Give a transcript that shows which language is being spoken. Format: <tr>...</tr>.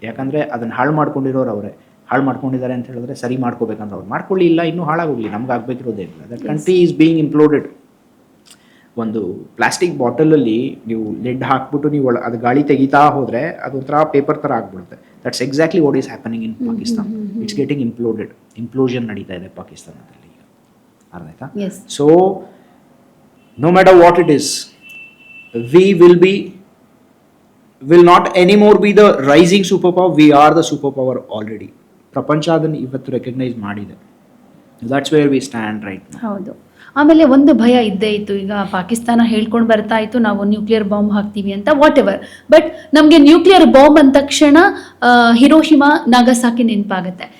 <kn>ಯಾಕಂದರೆ ಅದನ್ನು ಹಾಳು ಮಾಡ್ಕೊಂಡಿರೋರು ಅವರೇ. ಹಾಳು ಮಾಡ್ಕೊಂಡಿದ್ದಾರೆ ಅಂತ ಹೇಳಿದ್ರೆ ಸರಿ ಮಾಡ್ಕೋಬೇಕಂದ್ರೆ ಅವ್ರು ಮಾಡ್ಕೊಳ್ಳಿ, ಇಲ್ಲ ಇನ್ನೂ ಹಾಳಾಗೋಗ್ಲಿ, ನಮ್ಗೆ ಆಗಬೇಕಿರೋದೇ ಇಲ್ಲ.</kn> <en>That country is being imploded.</en> <kn>ಒಂದು ಪ್ಲಾಸ್ಟಿಕ್ ಬಾಟಲಲ್ಲಿ ನೀವು ಲಿಡ್ ಹಾಕ್ಬಿಟ್ಟು ನೀವು ಅದು ಗಾಳಿ ತೆಗಿತಾ ಹೋದರೆ ಅದೊಂಥರ ಪೇಪರ್ ಥರ ಆಗ್ಬಿಡುತ್ತೆ.</kn> <en>That's exactly what is happening in Pakistan. It's getting imploded.</en> <kn>ಇಂಪ್ಲೋಷನ್ ನಡೀತಾ ಇದೆ ಪಾಕಿಸ್ತಾನದಲ್ಲಿ ಈಗ. ಅರ್ಥ ಆಯ್ತಾ?</kn> <en>So no matter what it is, we will not anymore be the rising superpower. We are the superpower already.</en> <kn>ಪ್ರಪಂಚ ಅದನ್ನು ಇವತ್ತು ರೆಕಗ್ನೈಸ್ ಮಾಡಿದೆ.</kn> <en>That's where we stand right now.</en> <kn>ಹೌದು. ಆಮೇಲೆ ಒಂದು ಭಯ ಇದ್ದೇ ಇತ್ತು. ಈಗ ಪಾಕಿಸ್ತಾನ ಹೇಳ್ಕೊಂಡು ಬರ್ತಾ ಇತ್ತು ನಾವು ನ್ಯೂಕ್ಲಿಯರ್ ಬಾಂಬ್ ಹಾಕ್ತೀವಿ ಅಂತ,</kn> <en>Whatever.</en> <kn>ಬಟ್ ನಮಗೆ ನ್ಯೂಕ್ಲಿಯರ್ ಬಾಂಬ್ ಅಂದ ತಕ್ಷಣ ಹಿರೋಶಿಮಾ ನಾಗಸಾಕಿ ನೆನಪಾಗುತ್ತೆ.</kn>